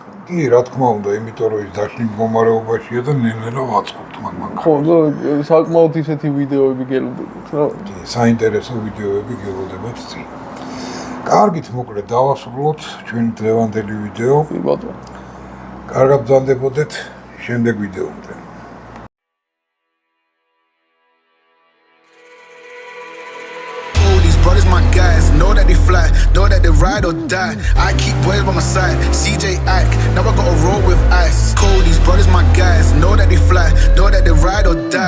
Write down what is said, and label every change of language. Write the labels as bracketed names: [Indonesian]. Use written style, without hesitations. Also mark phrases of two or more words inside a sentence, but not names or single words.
[Georgian] კი, რა თქმა უნდა, იმიტომ რომ ის დაშლილ მდგომარეობაშია და ნელ-ნელა ვაწყობთ მაგ მანქანას. ხო, და საკმაოდ ისეთი ვიდეოები გელოდებათ რა. კი, საინტერესო ვიდეოები გელოდებათ წინ. კარგით, მოკლედ დავასრულოთ ჩვენი დღევანდელი ვიდეო. კი ბატონო. კარგად ბრძანდებოდეთ შემდეგ ვიდეომდე. [English] Brothers, my guys, know that they fly, know that they ride or die. I keep boys by my side, CJ Ike, now I gotta roll with ice. Cody's brothers, my guys, know that they fly, know that they ride or die.